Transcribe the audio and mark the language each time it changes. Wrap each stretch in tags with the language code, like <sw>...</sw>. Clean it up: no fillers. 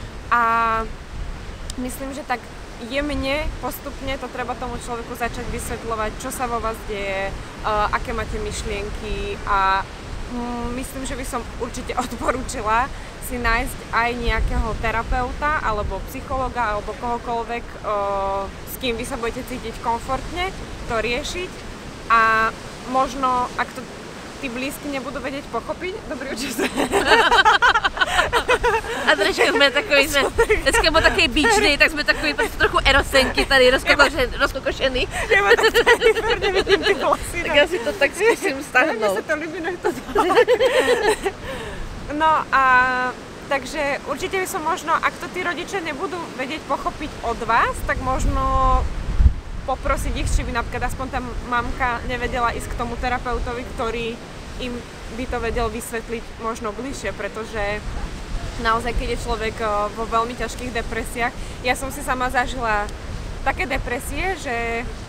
<sk>A myslím, že tak jemne, postupne to treba tomu človeku začať vysvetľovať, čo sa vo vás deje, aké máte myšlienky a myslím, že by som určite odporúčila si nájsť aj nejakého terapeuta alebo psychologa alebo kohokoľvek, s kým vy sa budete cítiť komfortne, to riešiť a možno, ak to tí blízky nebudú vedieť pochopiť, dobrý účas.</sk> <cs>A trošku jsme takový, dneska byl takový beach day, tak jsme takový trochu erosenky tady rozkokošený. Já mám to tady tvrdě, vidím ty vlasy. Tak já si to tak zkusím stáhnout. Mně se to líbí, nech to</cs> <sk>No a takže určite by som možno, ak to tí rodičia nebudú vedieť pochopiť od vás, tak možno poprosiť ich, či by napríklad aspoň tá mamka nevedela ísť k tomu terapeutovi, ktorý im by to vedel vysvetliť možno bližšie, pretože naozaj, keď je človek vo veľmi ťažkých depresiách, ja som si sama zažila také depresie, že</sk>